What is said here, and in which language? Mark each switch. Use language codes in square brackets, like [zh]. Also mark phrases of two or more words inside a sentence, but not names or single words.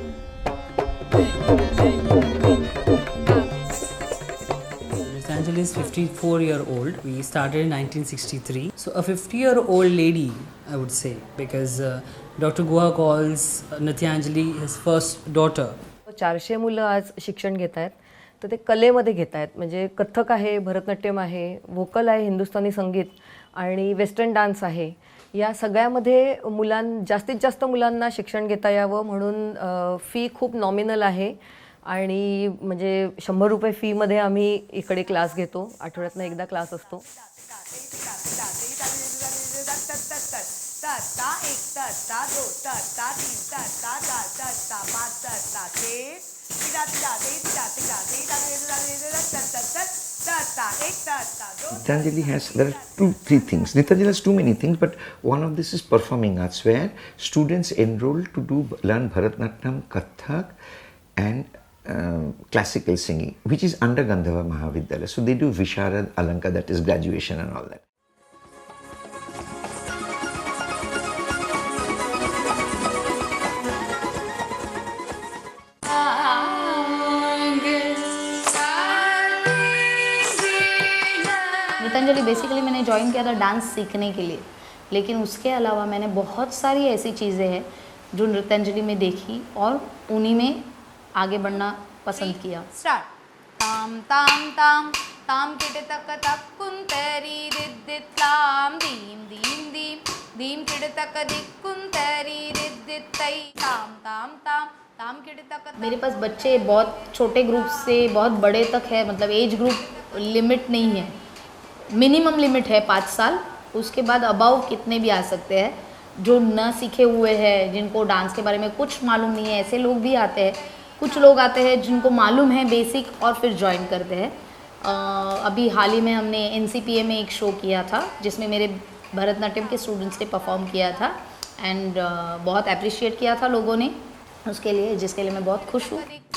[en] Nityanjali is 54-year-old. We started in 1963. So a 50-year-old lady, I would say, because Dr. Guha calls Nityanjali his first daughter. [mr] 400 मुलं आज शिक्षण घेत आहेत, तर ते कलेमध्ये घेत आहेत. म्हणजे कथ्थक आहे, भरतनाट्यम आहे, व्होकल आहे, हिंदुस्थानी संगीत आणि [en] western dance [mr] आहे. या सगळ्यामध्ये जास्तीत जास्त मुलांना शिक्षण घेता यावं म्हणून फी खूप नॉमिनल आहे आणि म्हणजे 100 रुपये फीमध्ये आम्ही इकडे क्लास घेतो. आठवड्यातनं एकदा क्लास असतो. [en] Nityanjali there are 2-3 things. Nityanjali has too many things, but one of this is performing arts, where students enroll to learn Bharatanatyam, Kathak, and classical singing, which is under Gandharva Mahavidyalaya. So they do Visharad, Alanka, that is graduation and all that. [hi] नितंजलि बेसिकली मैंने ज्वाइन किया था डांस सीखने के लिए, लेकिन उसके अलावा मैंने बहुत सारी ऐसी चीज़ें हैं जो नृत्यांजलि में देखी और उन्हीं में आगे बढ़ना पसंद किया. स्टार्ट. ताम ताम ताम ताम किटे तक तक कुंतरी रिद्दित ताम दीम दीम दीम दीम किटे तक दिक कुंतरी रिद्दित तई ताम ताम ताम ताम किटे तक. मेरे पास बच्चे बहुत छोटे ग्रुप से बहुत बड़े तक है, मतलब [en] age group limit [hi] नहीं है. [en] minimum limit [hi] है 5 साल, उसके बाद अबाव कितने भी आ सकते हैं. जो न सीखे हुए हैं, जिनको डांस के बारे में कुछ मालूम नहीं है, ऐसे लोग भी आते हैं. कुछ लोग आते हैं जिनको मालूम है बेसिक और फिर ज्वाइन करते हैं. अभी हाल ही में हमने NCPA में एक शो किया था जिसमें मेरे भरतनाट्यम के स्टूडेंट्स ने परफॉर्म किया था एंड बहुत अप्रिशिएट किया था लोगों ने उसके लिए, जिसके लिए मैं बहुत खुश हूँ.